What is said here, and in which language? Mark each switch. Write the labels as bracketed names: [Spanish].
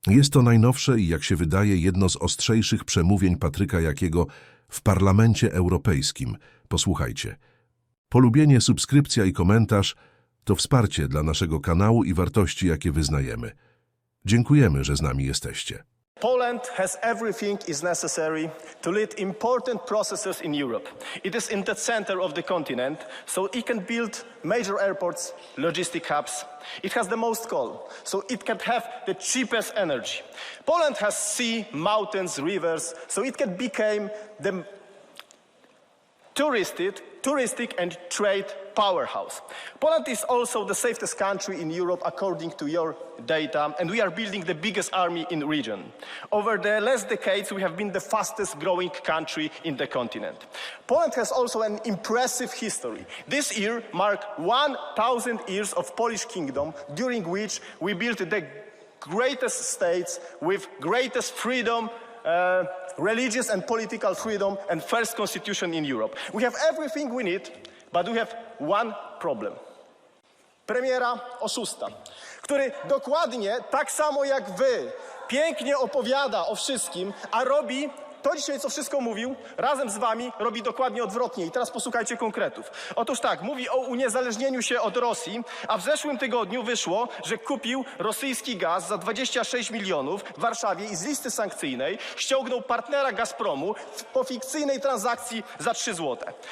[Polish] Jest to najnowsze i, jak się wydaje, jedno z ostrzejszych przemówień Patryka Jakiego w Parlamencie Europejskim. Posłuchajcie. Polubienie, subskrypcja i komentarz to wsparcie dla naszego kanału i wartości, jakie wyznajemy. Dziękujemy, że z nami jesteście. [English] Poland has everything is necessary to lead important processes in Europe. It is in the center of the continent, so it can build major airports, logistic hubs. It has the most coal, so it can have the cheapest energy. Poland has sea, mountains, rivers, so it can become the touristic and trade powerhouse. Poland is also the safest country in Europe according to your data, and we are building the biggest army in the region. Over the last decades, we have been the fastest growing country in the continent. Poland has also an impressive history. This year marked 1,000 years of Polish kingdom, during which we built the greatest states with greatest freedom, religious and political freedom, and first constitution in Europe. We have everything we need, but we have one problem. [Polish] Premiera oszusta, który dokładnie tak samo jak wy pięknie opowiada o wszystkim, a robi to dzisiaj, co wszystko mówił, razem z wami robi dokładnie odwrotnie. I teraz posłuchajcie konkretów. Otóż tak, mówi o uniezależnieniu się od Rosji, a w zeszłym tygodniu wyszło, że kupił rosyjski gaz za 26 milionów w Warszawie i z listy sankcyjnej ściągnął partnera Gazpromu po fikcyjnej transakcji za 3 złote.